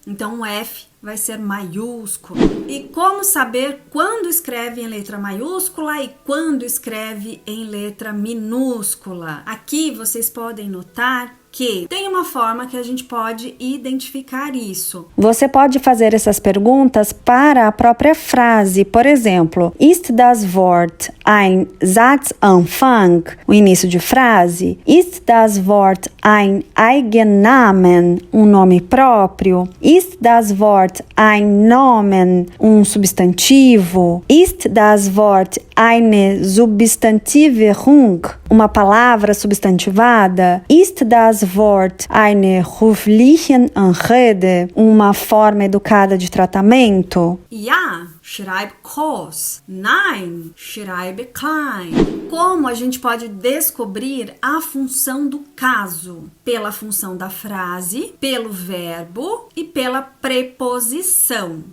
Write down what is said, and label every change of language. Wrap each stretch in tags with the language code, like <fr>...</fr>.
<pt>Então, o F vai ser maiúsculo. E como saber quando escreve em letra maiúscula e quando escreve em letra minúscula? Aqui vocês podem notar que tem uma forma que a gente pode identificar isso. Você pode fazer essas perguntas para a própria frase. Por exemplo,</pt> <de>ist das Wort ein Satzanfang?</de> <pt>O início de frase.</pt> <de>Ist das Wort ein Eigennamen?</de> <pt>Um nome próprio.</pt> <de>Ist das Wort ein Nomen?</de> <pt>Um substantivo.</pt> <de>Ist das Wort eine Substantivierung?</de> <pt>Uma palavra substantivada.</pt> <de>Ist das Wort eine höfliche Anrede?</de> <pt>Uma forma educada de tratamento?</pt> <de>Ja, schreib groß. Nein, schreibe klein.</de> <pt>Como a gente pode descobrir a função do caso? Pela função da frase, pelo verbo e pela preposição.</pt>